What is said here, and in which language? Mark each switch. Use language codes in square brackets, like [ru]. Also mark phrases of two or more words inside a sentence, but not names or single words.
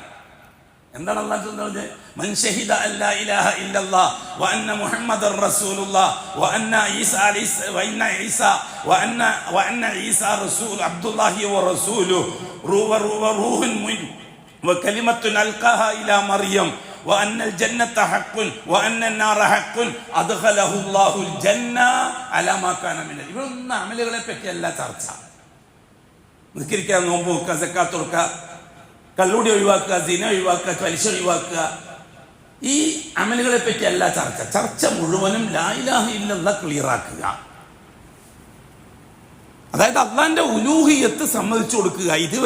[ml] എന്താണ് അല്ലാഹു പറഞ്ഞത്? [ar] من شهد أن لا إله إلا الله وأن محمدا رسول الله وأن عيسى رسول عبد الله ورسوله روح من وكلمته ألقاها إلى مريم وأن الجنة حق وأن النار حق أدخله الله الجنة على ما كان من [ml] ഇവരൊന്നും അമലുകളെ പറ്റിയല്ല ചർച്ച. നിസ്കരിക്കുക, നോമ്പ് നോക്കുക, സക്കാത്ത് കൊടുക്കുക, കള്ളുടി ഒഴിവാക്കുക, സിന ഒഴിവാക്കുക, പലിശ ഒഴിവാക്കുക, ഈ അമലുകളെ പറ്റിയല്ല ചർച്ച. ചർച്ച മുഴുവനും [ar] لا إله إلا الله [ml] ക്ലിയറാക്കുക. അതായത് അള്ളാന്റെ ഉലൂഹിയത്ത് സമ്മതിച്ചു കൊടുക്കുക.